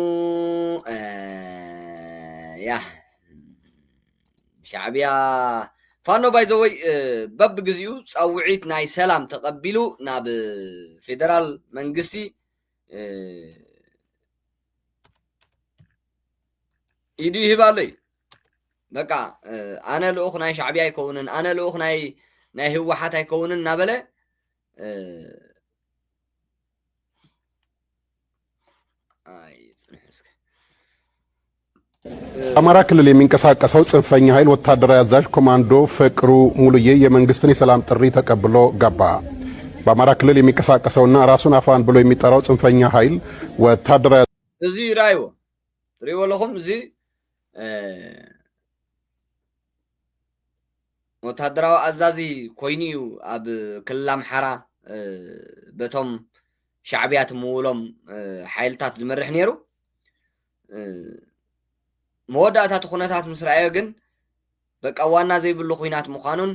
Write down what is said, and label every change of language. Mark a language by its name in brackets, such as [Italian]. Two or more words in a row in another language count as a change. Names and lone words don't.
[Tigrinya] ያ ሻዕቢያ ፋኖ ባይዘወይ በብ ግዚኡ ጻውዒት ናይ ሰላም ተቀቢሉ ናብ ፌደራል መንግስቲ ኢዱ ይህባሉ እዩ በቃ ኣነ ልኡኽ ናይ ሻዕብያ ኣይከውንን ኣነ ልኡኽ ናይ ህወሓት ኣይከውንን እናበለ [Amharic] አማራ ክልል የሚንቀሳቀሰው ጽንፈኛ ኃይል ወታደራዊ አዛዥ ኮማንዶ ፍቅሩ ሙሉዬ የመንግስትን የሰላም ጥሪ ተቀብሎ ገባ። በአማራ ክልል የሚንቀሳቀሰውና ራሱን አፋን ብሎ የሚጠራው ጽንፈኛ ኃይል ወታደራዊ [Tigrinya] እዚ ራይዎ ሪዎ ለኹም እዚ ወታደራዊ አዛዚ ኮይኑ ኣብ ክልል አምሓራ በቶም ሻዕብያ ትምውሎም ሓይልታት ዝመርሕ ነይሩ መወዳእታት ኩነታት ምስ ረአዮ ግን በቃ ዋና ዘይብሉ ኩናት ምዃኑን